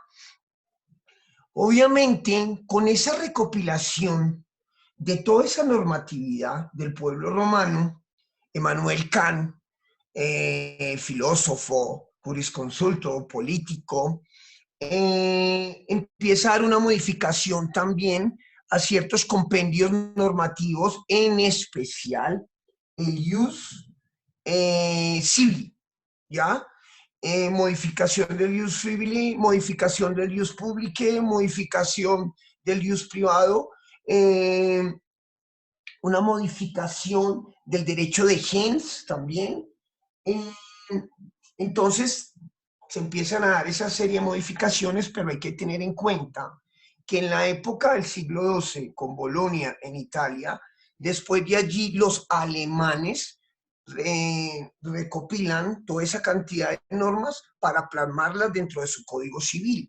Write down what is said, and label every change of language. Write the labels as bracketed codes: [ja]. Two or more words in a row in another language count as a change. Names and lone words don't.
[es] Obviamente, con esa recopilación de toda esa normatividad del pueblo romano, Emmanuel Kant, filósofo, jurisconsulto, político, empieza a dar una modificación también a ciertos compendios normativos, en especial el [la] ius civili, [es] ¿ya? Modificación del [la] ius civili, [es] modificación del [la] ius publicae, [es] modificación del ius privado, una modificación del derecho de gens también. Entonces, se empiezan a dar esa serie de modificaciones, pero hay que tener en cuenta que en la época del siglo XII, con Bolonia en Italia, Después de allí, los alemanes recopilan toda esa cantidad de normas para plasmarlas dentro de su Código Civil.